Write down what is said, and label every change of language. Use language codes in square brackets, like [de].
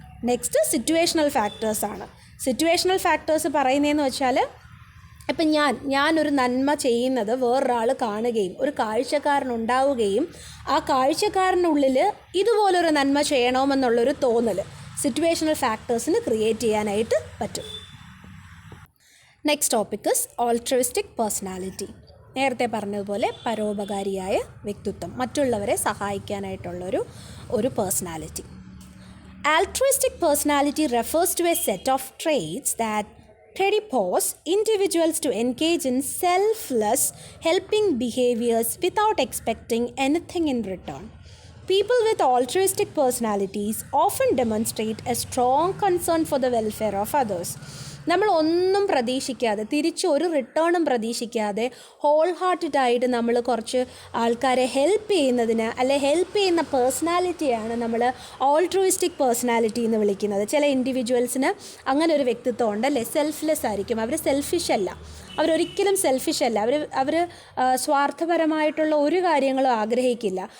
[ml] Next situational ഫാക്ടേഴ്സാണ്. Situational factors പറയുന്നതെന്ന് വെച്ചാൽ, ഇപ്പം ഞാനൊരു നന്മ ചെയ്യുന്നത് വേറൊരാൾ കാണുകയും ഒരു കാഴ്ചക്കാരനുണ്ടാവുകയും ആ കാഴ്ചക്കാരനുള്ളിൽ ഇതുപോലൊരു നന്മ ചെയ്യണമെന്നുള്ളൊരു തോന്നൽ സിറ്റുവേഷണൽ ഫാക്ടേഴ്സിന് ക്രിയേറ്റ് ചെയ്യാനായിട്ട് പറ്റും. [en] Next topic is altruistic personality. [ml] നേരത്തെ പറഞ്ഞതുപോലെ പരോപകാരിയായ വ്യക്തിത്വം, മറ്റുള്ളവരെ സഹായിക്കാനായിട്ടുള്ളൊരു personality. [en] Altruistic personality refers to a set of traits that predispose individuals to engage in selfless helping behaviors without expecting anything in return. People with altruistic personalities often demonstrate a strong concern for the welfare of others. [ml] നമ്മൾ ഒന്നും പ്രതീക്ഷിക്കാതെ, തിരിച്ച് ഒരു റിട്ടേണും പ്രതീക്ഷിക്കാതെ whole ഹാർട്ടഡായിട്ട് നമ്മൾ കുറച്ച് ആൾക്കാരെ help ചെയ്യുന്നതിന്, അല്ലെ ഹെൽപ്പ് ചെയ്യുന്ന പേഴ്സണാലിറ്റിയാണ് നമ്മൾ ഓൾട്രുയിസ്റ്റിക് പേഴ്സണാലിറ്റി എന്ന് വിളിക്കുന്നത്. ചില ഇൻഡിവിജ്വൽസിന് അങ്ങനെ ഒരു വ്യക്തിത്വം ഉണ്ടല്ലേ, സെൽഫ്ലെസ് ആയിരിക്കും, അവർ സെൽഫിഷ് അല്ല, അവരൊരിക്കലും സെൽഫിഷ് അല്ല, അവർ സ്വാർത്ഥപരമായിട്ടുള്ള ഒരു കാര്യങ്ങളും ആഗ്രഹിക്കില്ല.